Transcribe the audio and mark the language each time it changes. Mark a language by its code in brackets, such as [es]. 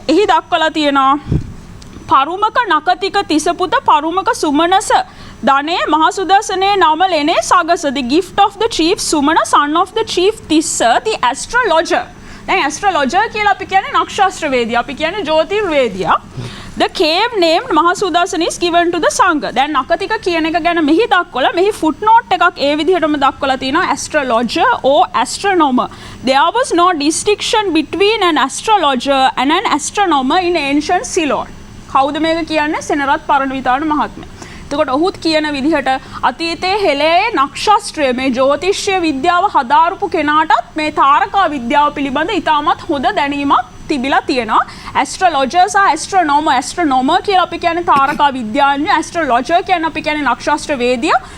[si] එහි දක්වලා තියෙනවා පරුමක නකතික තිසපුත පරුමක සුමනස ධනේ මහසුදර්ශනේ නම ලෙනේ සගස the gift of the chief Sumana son of the chief Tissa the astrologer. දැන් astrologer කියලා අපි කියන්නේ නක්ෂත්‍රවේදියා අපි කියන්නේ ජ්‍යොතිර්වේදියා. [en] The cave named Mahasudasan is given to the Sangha. [si] දැන් නකතික කියන එක ගැන මෙහි දක්වලා මෙහි footnote එකක් ඒ විදිහටම දක්වලා තියෙනවා astrologer or astronomer. [en] There was no distinction between an astrologer and an astronomer in ancient Ceylon. [si] කවුද මේක කියන්නේ? සෙනරත් පරණවිතාන මහත්මයා. එතකොට ඔහුත් කියන විදිහට අතීතයේ හෙළයේ නක්ෂත්‍රය මේ ජ්‍යොතිෂ්‍ය විද්‍යාව හදාරපු කෙනාටත් මේ තාරකා විද්‍යාව පිළිබඳ ඉතාමත් හොඳ දැනීමක් තිබිලා තියෙනවා. ඇස්ට්‍රොලොජර් සහ ඇස්ට්‍රොනෝමර්. ඇස්ට්‍රොනෝමර් කියලා අපි කියන්නේ තාරකා විද්‍යාඥ, ඇස්ට්‍රොලොජර් කියන්නේ අපි කියන්නේ නක්ෂත්‍ර වේදියා.